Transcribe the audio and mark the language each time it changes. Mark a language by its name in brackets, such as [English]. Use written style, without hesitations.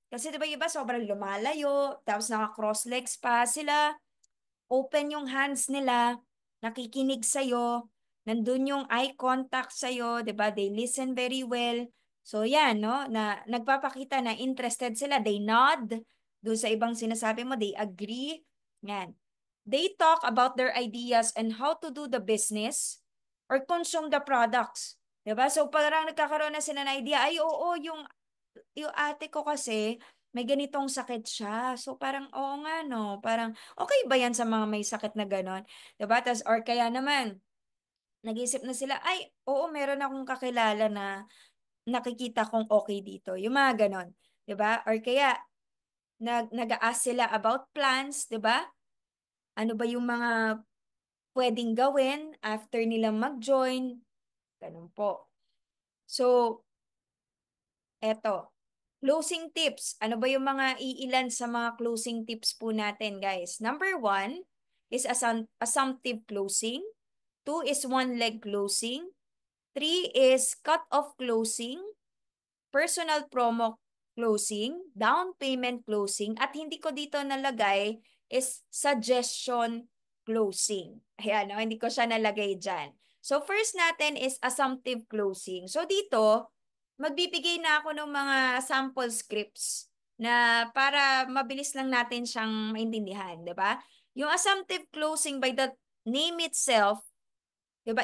[Filipino] Kasi 'di ba iba sobrang lumalayo, tapos naka-cross legs pa sila, open yung hands nila, nakikinig sa'yo, nandun yung eye contact sa'yo, 'di ba? [English] They listen very well. [Filipino] So yan, no? Na nagpapakita na interested sila. [English] They nod [Filipino] dun sa ibang sinasabi mo, [English] they agree. [Filipino] Yan. [English] They talk about their ideas and how to do the business or consume the products. [Filipino] 'Di ba? So parang nagkakaroon na sila ng idea, ay oo, yung ate ko kasi may ganitong sakit siya. So parang oo nga no, parang okay ba yan sa mga may sakit na ganon? 'Di ba? Tas or kaya naman nag-isip na sila, ay oo, meron akong kakilala na nakikita kong okay dito. Yung mga ganon. 'Di ba? Or kaya nag-a-ask sila about plans, 'di ba? Ano ba yung mga pwedeng gawin after nilang mag-join? Ganun po. So, eto. Closing tips. Ano ba yung mga iilan sa mga closing tips po natin, guys? [English] Number one is assumptive closing. Two is one leg closing. Three is cut-off closing. Personal promo closing. Down payment closing. [Filipino] At hindi ko dito nalagay is suggestion closing. Ayan, no? Hindi ko siya nalagay dyan. [English] So first natin is assumptive closing. [Filipino] So dito, magbibigay na ako ng mga sample scripts na para mabilis lang natin siyang maintindihan, 'di ba? [English] Yung assumptive closing by the name itself, 'di ba?